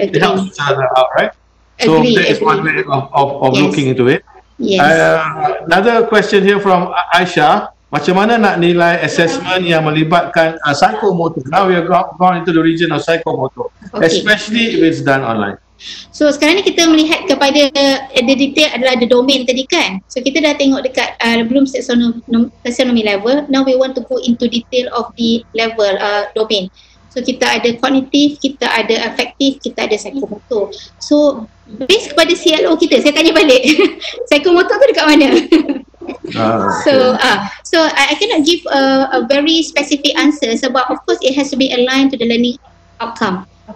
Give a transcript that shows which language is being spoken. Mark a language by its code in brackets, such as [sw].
[en] It helps each other out, right? So that is one way of looking into it. Yes. Another question here from Aisha. [ms] macam mana nak nilai assessment yang melibatkan psychomotor. [en] Now we have gone into the region of psychomotor, especially if it's done online. [ms] So sekarang ni kita melihat kepada the detail adalah the domain tadi kan. So kita dah tengok dekat belum taxonomy level. [en] Now we want to go into detail of the level domain. [ms] So kita ada kognitif, kita ada afektif, kita ada psychomotor. So based kepada CLO kita, saya tanya balik psychomotor tu dekat mana? [en] So I cannot give a very specific answer [ms] sebab [en] of course it has to be aligned to the learning outcome.